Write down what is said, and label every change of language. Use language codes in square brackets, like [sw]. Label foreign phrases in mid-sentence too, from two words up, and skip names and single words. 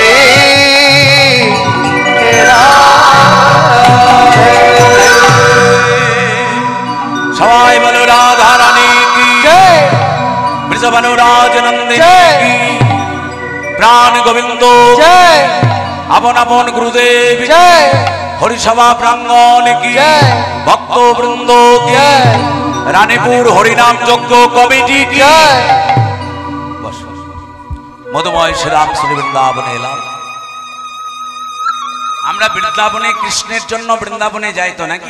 [hi] सवाई बोलो राधा रानी की जय ब्रज बनोराज नंदिनी जय। की प्राण गोविंदो जय [bn] আপন আপন গুরুদেব जय হরিসভা প্রাঙ্গণ কি জয়। ভক্ত বৃন্দ কি জয়। রানীপুর হরিনাম যজ্ঞ কমিটি কি जय বসো। মধুময় শ্রীরাম শ্রী বৃন্দাবনে এলাম। আমরা বৃন্দাবনে কৃষ্ণের জন্য বৃন্দাবনে যাই তো নাকি?